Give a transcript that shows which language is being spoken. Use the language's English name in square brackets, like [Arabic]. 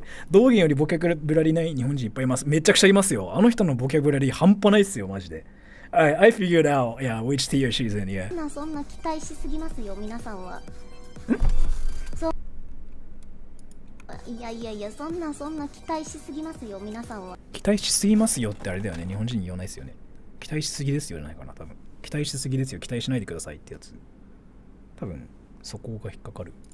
[Japanese] 道元よりボキャブラリーない日本人いっぱいいます。めちゃくちゃいますよ。あの人のボキャブラリー半端ないっすよ、マジで。 [English] I figured out, yeah, which tier she's in, yeah. [Japanese] そんな期待しすぎますよ、皆さんは。そう。いや、そんな期待しすぎますよ、皆さんは。期待しすぎますよってあれだよね、日本人に言わないですよね。期待しすぎですよじゃないかな、多分。期待しすぎですよ、期待しないでくださいってやつ。多分、そこが引っかかる。